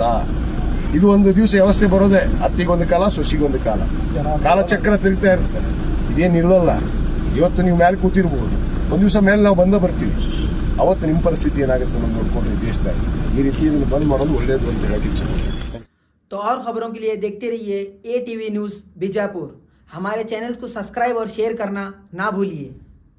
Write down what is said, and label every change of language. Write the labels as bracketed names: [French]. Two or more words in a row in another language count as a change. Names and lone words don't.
[Kannada] ಇದು ಒಂದು ದಿವಸ ವ್ಯವಸ್ಥೆ ಬರೋದೇ, ಅತ್ತಿಗೊಂದು ಕಾಲ, ಸೊಸಿಗೊಂದು ಕಾಲ. ಕಾಲಚಕ್ರ ತಿರುಗ್ತಾ ಇರುತ್ತೆ. ಇದೇನು ನಿಲ್ಲಲ್ಲ. ಇವತ್ತು ನೀವು ಮೇಲೆ ಕೂತಿರ್ಬೋದು, ಒಂದ್ ದಿವಸ ಮೇಲೆ ನಾವು ಬರ್ತೀವಿ. ಅವತ್ತು ನಿಮ್ಮ ಪರಿಸ್ಥಿತಿ ಏನಾಗುತ್ತೆ ನಾವು ನೋಡ್ಕೊಂಡ್ರೆ ದೇಶದಾಗ ಈ ರೀತಿ ಇದನ್ನು ಬಂದ್ ಮಾಡೋದು ಒಳ್ಳೇದು ಅಂತ ಹೇಳಕ್ಕೆ ಇಚ್ಛೆ. [Hindi] तो और खबरों के लिए देखते रहिए ATV न्यूज़ बीजापुर। हमारे चैनल को सब्सक्राइब और शेयर करना ना भूलिए।